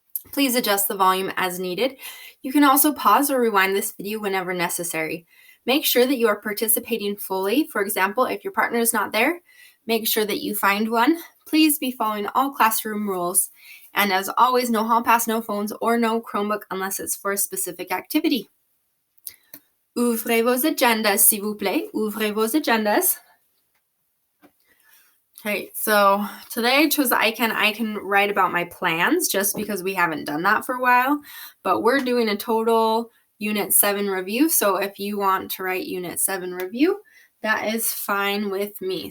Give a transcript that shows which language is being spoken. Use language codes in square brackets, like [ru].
[en] Please adjust the volume as needed. You can also pause or rewind this video whenever necessary. Make sure that you are participating fully. For example, if your partner is not there, make sure that you find one. Please be following all classroom rules. And as always, no hall pass, no phones, or no Chromebook unless it's for a specific activity. [fr] Ouvrez vos agendas, s'il vous plaît. Ouvrez vos agendas. [en] Okay, so today I chose the I can write about my plans just because we haven't done that for a while, but we're doing a total Unit 7 review, so if you want to write Unit 7 review, that is fine with me.